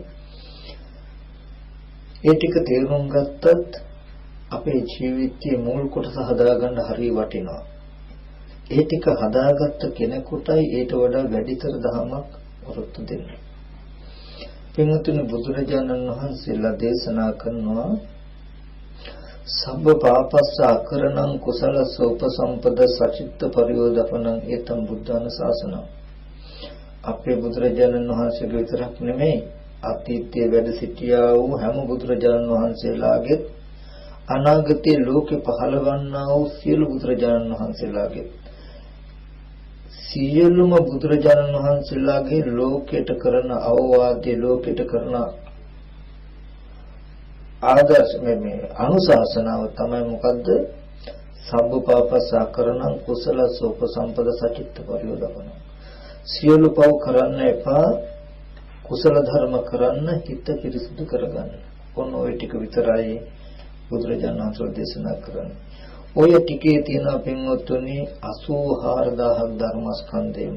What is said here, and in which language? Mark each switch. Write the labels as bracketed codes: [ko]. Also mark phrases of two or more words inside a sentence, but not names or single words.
[si] ඒ ටික තේරුම් ගත්තත් අපේ ජීවිතයේ මුල් කොටස හදාගන්න හරිය වටිනවා. ඒ ටික හදාගත්ත කෙනෙකුටයි ඊට වඩා වැඩිතර දහමක් වරොත්තු දෙන්නේ. පින්වතුනි, බුදුරජාණන් වහන්සේලා දේශනා කරනවා [pi] සබ්බ පාපස්ස අකරණං කුසලස්ස උපසම්පද සචිත්ත පරියෝදපනං ඒතම් බුද්ධාන ශාසනං. [si] අපේ බුදුරජාණන් වහන්සේගේ විතරක් නෙමෙයි අතීතයේ වැඩ සිටියා වූ හැම බුදුරජාණන් වහන්සේලාගේ අනාගතයේ ලෝකේ පහළවන්නා වූ සියලු බුදුරජාණන් වහන්සේලාගේ සියලුම බුදුරජාණන් වහන්සේලාගේ ලෝකයට කරන අවවාදයේ ලෝකයට කරන ආදර්ශ මේ අනුශාසනාව තමයි මොකද්ද? [pi] සබ්බ පාපසකරණං කුසලස්ස උපසම්පද සචිත්ත පරියෝදපන. [si] සියලු පව් කරන්න එපා, කුසල ධර්ම කරන්න, හිත පිරිසිදු කරගන්න. ඔන්න ওই ටික විතරයි බුදුරජාණන් වහන්සේ දේශනා කරන්නේ. ඔය ටිකේ තියෙන පින්වත්තුනි 84000ක් ධර්මස්කන්ධයම.